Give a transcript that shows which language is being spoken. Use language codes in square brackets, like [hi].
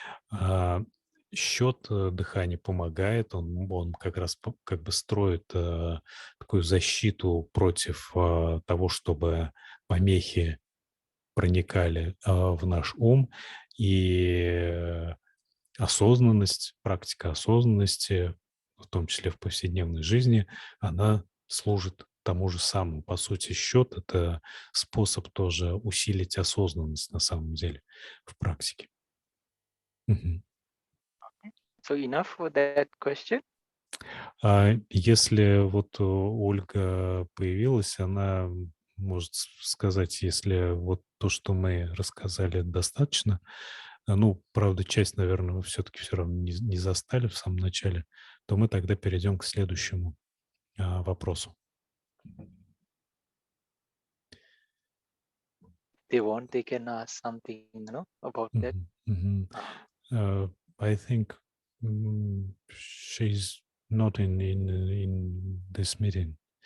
[ru] А, Счет дыхания помогает, он как раз как бы строит такую защиту против того, чтобы помехи проникали в наш ум, и осознанность, практика осознанности, в том числе в повседневной жизни, она служит тому же самому. По сути, счет — это способ тоже усилить осознанность на самом деле в практике. Мгм. [en] So enough for that question. [ru] А если вот Ольга появилась, она может сказать, если вот то, что мы рассказали, достаточно. Ну, правда, часть, наверное, вы все-таки все равно не застали в самом начале, то мы тогда перейдем к следующему вопросу. [en] They want, they can ask something, about that. Мгм, мгм. Uh, I think she's not in this meeting.